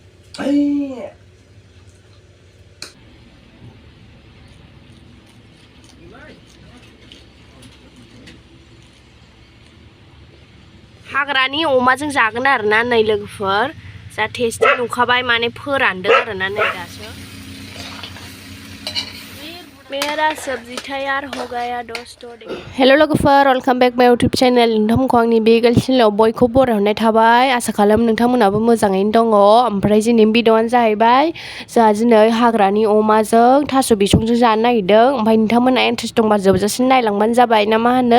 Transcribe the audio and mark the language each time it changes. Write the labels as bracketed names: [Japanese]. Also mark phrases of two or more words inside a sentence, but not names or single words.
[Bodo] हाग्रानि अमाजों जागोन आरोना नै लोगोफोर जा टेस्टि नुखाबाय माने फोरानदों आरोना नै दासो [Hindi] मेरा सब्जी तैयार हो गया दोस्तों। [Bodo] हेलो लोगोफोर [English] welcome back my YouTube channel [Bodo] नोंथांमोनखौ आंनि बे चैनेलाव बयखौ बरायहरनाय थाबाय आसा खालामो नोंथांमोनाबो मोजाङैनो दङ। ओमफ्राय जोंनि भिडिअ'आनो जाहैबाय जोंहा दिनै हाग्रानि अमाजों थास' बिसंजों जानो नागिरदों। ओमफ्राय नोंथांमोना इन्ट्रेस्ट दंबा जोबजासिम नायलांबानो जाबाय ना मा होनो।